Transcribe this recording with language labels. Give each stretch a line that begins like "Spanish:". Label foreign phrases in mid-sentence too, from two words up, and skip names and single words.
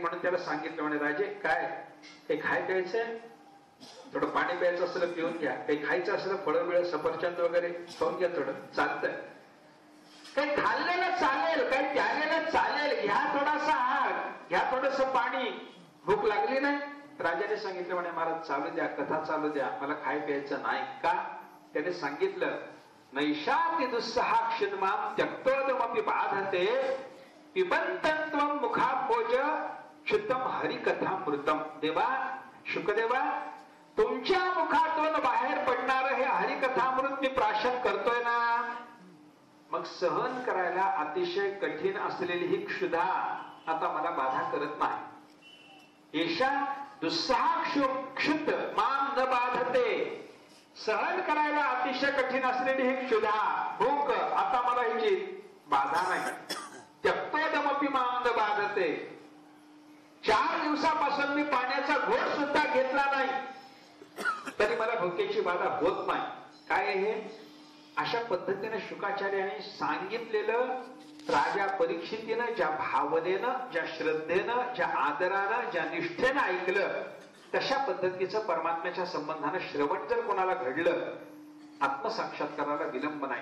Marathi: म्हणून त्याला सांगितलं, म्हणे राजे काय ते खाय प्यायचंय, थोडं पाणी प्यायचं असलं पिऊन घ्या, काही खायचं असलं फळं बिळ सफरचंद वगैरे खाऊन घ्या, थोडं चालतंय, काही खाल्लेलं चालेल, काही प्यालेलं चालेल, घ्या थोडासा आहार, घ्या थोडस पाणी, भूक लागली नाही. राजाने सांगितलं, म्हणे महाराज चालू द्या, कथा चालू द्या, मला खाय प्यायचं नाही. का? त्याने सांगितलं,
Sanskrit: नैषाति दुस्सहा क्षिद्मां त्यक्तोदमपि बाधते पिबन्तत्वं मुखाभोज क्षुतम हरिकथामृतम.
Marathi: देवा, शुकदेवा, तुमच्या मुखातून बाहेर पडणारं हे हरिकथामृत मी प्राशन करतोय ना, मग सहन करायला अतिशय कठीण असलेली ही क्षुधा आता मला बाधा करत नाही.
Sanskrit: येषा दुस्सहा क्षुत माम न बाधते.
Marathi: सहन करायला अतिशय कठीण असलेली ही क्षुधा, भूक आता मला हिची बाधा नाही.
Sanskrit: त्यक्तोदमपि माम न बाधते.
Marathi: 4 दिवसापासून मी पाण्याचा घोट सुद्धा घेतला नाही तरी मला भुकेची बाधा होत नाही. काय हे? अशा पद्धतीने शुकाचार्याने सांगितलेलं राजा परीक्षितीनं ज्या भावनेनं, ज्या श्रद्धेनं, ज्या आदरानं, ज्या निष्ठेनं ऐकलं, तशा पद्धतीचं परमात्म्याच्या संबंधानं श्रवण जर कोणाला घडलं, आत्मसाक्षात्काराला विलंब नाही.